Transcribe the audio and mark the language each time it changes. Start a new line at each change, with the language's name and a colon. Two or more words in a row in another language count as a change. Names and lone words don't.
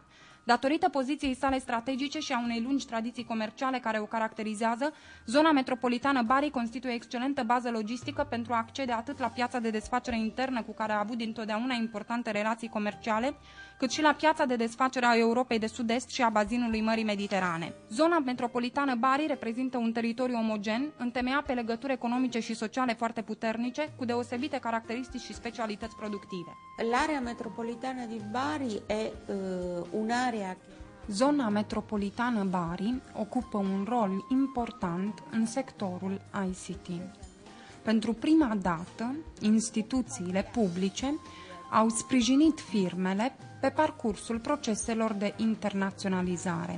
Romanian: Datorită poziției sale strategice și a unei lungi tradiții comerciale care o caracterizează, zona metropolitană Bari constituie excelentă bază logistică pentru a accede atât la piața de desfacere internă cu care a avut dintotdeauna importante relații comerciale, cât și la piața de desfacere a Europei de Sud-Est și a bazinului Mării Mediterane. Zona metropolitană Bari reprezintă un teritoriu omogen, întemeiat pe legături economice și sociale foarte puternice, cu deosebite caracteristici și specialități productive.
Italian: L'area metropolitană di Bari è un'area.
Romanian: Zona metropolitană Bari ocupă un rol important în sectorul ICT. Pentru prima dată, instituțiile publice au sprijinit firmele pe parcursul proceselor de internaționalizare.